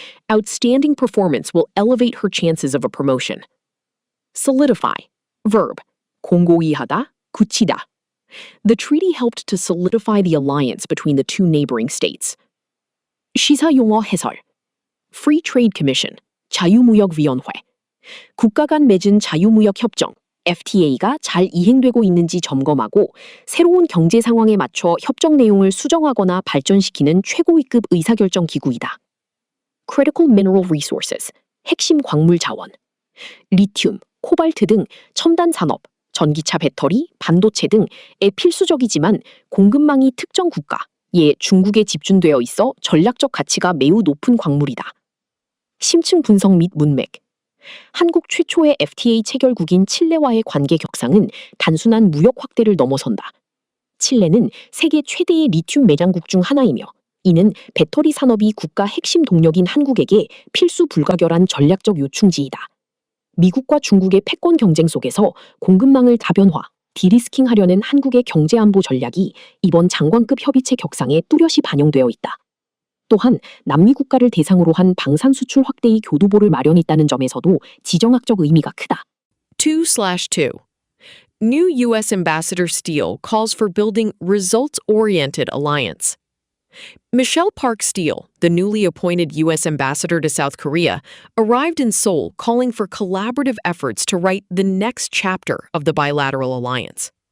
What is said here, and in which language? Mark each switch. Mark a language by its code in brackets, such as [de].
[en] Outstanding performance will elevate her chances of a promotion. [ko] Solidify. Verb. 공고히 하다, 굳히다. [en] The treaty helped to solidify the alliance between the two neighboring states. [ko] 시사용어 해설. [en] Free Trade Commission, 자유무역위원회. [ko] 국가 간 맺은 자유무역협정, FTA가 잘 이행되고 있는지 점검하고 새로운 경제 상황에 맞춰 협정 내용을 수정하거나 발전시키는 최고위급 의사결정 기구이다. [en] Critical Mineral Resources, 핵심 광물 자원. [ko] 리튬, 코발트 등 첨단 산업, 전기차 배터리, 반도체 등에 필수적이지만 공급망이 특정 국가, 예 중국에 집중되어 있어 전략적 가치가 매우 높은 광물이다. 심층 분석 및 문맥. 한국 최초의 FTA 체결국인 칠레와의 관계 격상은 단순한 무역 확대를 넘어선다. 칠레는 세계 최대의 리튬 매장국 중 하나이며 이는 배터리 산업이 국가 핵심 동력인 한국에게 필수 불가결한 전략적 요충지이다. 미국과 중국의 패권 경쟁 속에서 공급망을 다변화, 디리스킹하려는 한국의 경제안보 전략이 이번 장관급 협의체 격상에 뚜렷이 반영되어 있다. 또한 남미 국가를 대상으로 한 방산 수출 확대의 교두보를 마련했다는 점에서도 지정학적 의미가 크다. [en] 2/2. New U.S. Ambassador Steele calls for building results-oriented alliance. Michelle Park Steele, the newly appointed U.S. ambassador to South Korea, arrived in Seoul calling for collaborative efforts to write the next chapter of the bilateral alliance.